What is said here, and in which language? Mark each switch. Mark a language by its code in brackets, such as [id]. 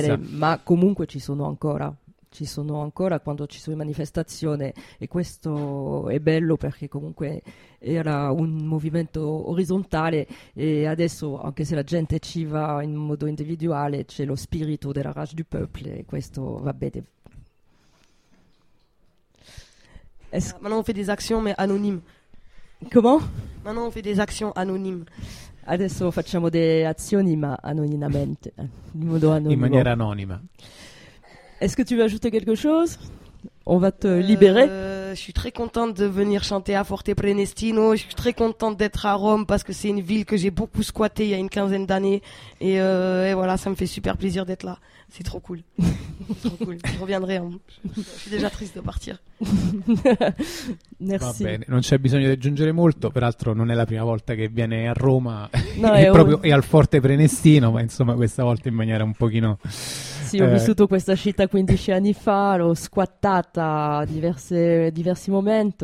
[it] Smettere, ma comunque ci sono ancora quando ci sono manifestazioni, e questo è bello perché comunque era un movimento orizzontale, e adesso, anche se la gente ci va in modo individuale, c'è lo spirito della rage du peuple, e questo va bene. [fr] Maintenant on fait des actions, mais anonymes. Comment ? Maintenant, on fait des actions anonymes. [it] Adesso facciamo delle azioni, ma anonimamente, in modo anonimo. In maniera anonima. [fr] Est-ce que tu veux ajouter quelque chose? On va te libérer. Je suis très contente de venir chanter à Forte Prenestino. Je suis très contente d'être à Rome parce que c'est une ville que j'ai beaucoup squattée il y a une quinzaine d'années. Et voilà, ça me fait super plaisir d'être là. C'est trop cool. Je reviendrai. Je suis déjà triste de partir. Merci. [it] Va bene, non c'è bisogno di aggiungere molto. Peraltro non è la prima volta che viene a Roma. No, è proprio è al Forte Prenestino, ma insomma questa volta in maniera un pochino... Sì, ho vissuto questa città 15 anni fa, l'ho squattata diversi momenti.